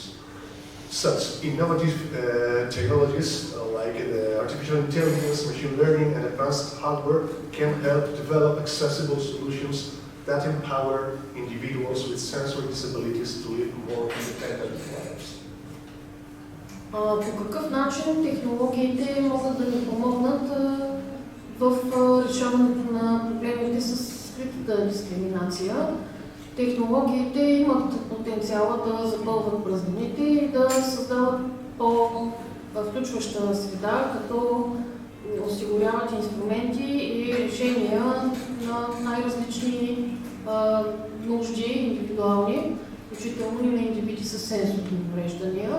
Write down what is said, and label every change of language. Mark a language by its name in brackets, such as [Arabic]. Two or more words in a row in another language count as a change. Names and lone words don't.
[English] Such innovative technologies like artificial intelligence, machine learning, and advanced hardware can help develop accessible solutions that empower individuals with sensory disabilities to live more independent lives. [Bulgarian] По какъв начин технологиите могат да ни помогнат в решаването на проблемите с скритата дискриминация? Технологиите имат потенциала да запълват празнините и да създават по-включваща среда, като осигуряват инструменти и решения на най-различни нужди, индивидуални, включително и на индивиди с сенсорни увреждания.